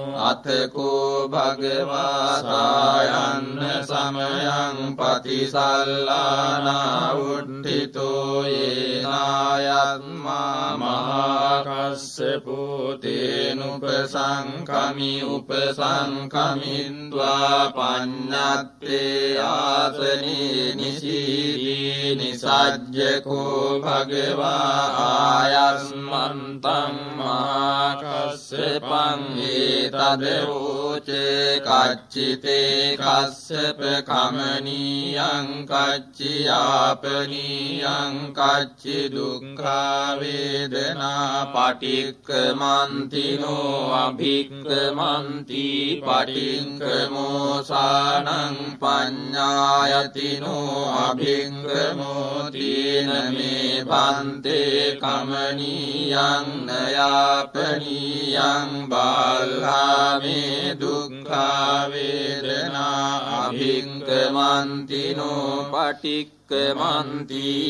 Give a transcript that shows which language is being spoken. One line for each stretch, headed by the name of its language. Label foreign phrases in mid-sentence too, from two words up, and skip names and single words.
Pali: අතකෝ භගවා සායන්න සමයං පතිසල්ලානා උට්ඨිතෝ යේනායත්මා මහා කස්සපෝ තේනුපසංකමි උපසංකමින්ද්වා පඤ්ඤත්තේ ආසනේ නිසීදී නිසජ්ජකෝ භගවා ආයස්මන්තං මහා කස්සපං ඒතදෝචේ කච්චිතේ කස්සප කමනීයං කච්චියාපනීයං කච්චි දුක්ඛා වේදනා පටික්ඛමන්තිනෝ අභික්ඛමන්ති පටික්ඛමෝසානං පඤ්ඤායතිනෝ අභික්ඛමෝ තීන මේ බන්තේ කමනීයං නයාපනීයං බාල්හාමේ දුක්ඛා වේදනා අභික්ඛමන්තිනෝ පටික්ඛමන්ති